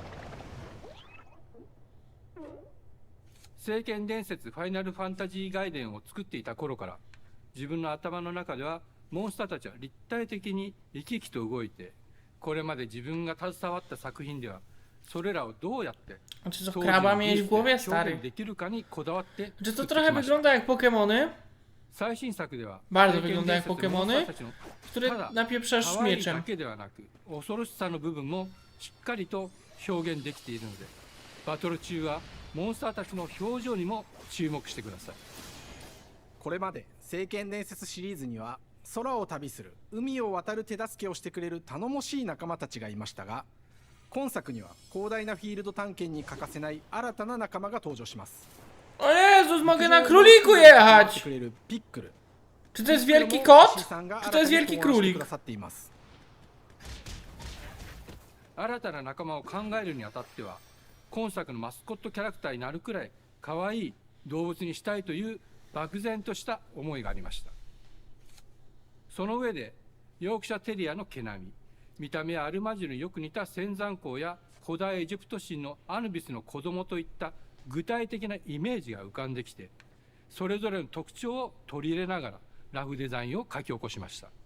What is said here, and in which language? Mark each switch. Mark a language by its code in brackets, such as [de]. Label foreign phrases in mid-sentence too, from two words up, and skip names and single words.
[ja] 聖剣伝説ファイナルファンタジー外伝を作っていた頃から自分の頭の中ではモンスターたちは立体的に生き生きと動いて、これまで自分が携わった作品ではそれらをどうやって表現できるかにこだわって作ってきました。 [pl] Czy to trochę wygląda jak Pokemony? [ja] 最新作では [pl] Bardzo wygląda jak Pokemony, które [ja] 可 [pl] napieprzasz [ja] 愛いだ [pl] mieczem. [ja] けではなく恐ろしさの部分もしっかりと表現できているので、バトル中はモンスターたちの表情にも注目してください。これまで聖剣伝説シリーズには空を旅する海を渡る手助けをしてくれる頼もしい仲間たちがいましたが、今作には広大なフィールド探検に欠かせない新たな仲間が登場します。 [pl] O Jezus, mogę na króliku jechać! Czy to jest wielki kot? Czy to jest wielki królik? [ja] 新たな仲間を考えるにあたっては、今作のマスコットキャラクターになるくらい可愛い動物にしたいという漠然とした思いがありました。その上でヨークシャテリアの毛並み、見た目はアルマジルによく似た仙山港や古代エジプト神のアヌビスの子供といった具体的なイメージが浮かんできて、それぞれの特徴を取り入れながらラフデザインを書き起こしました。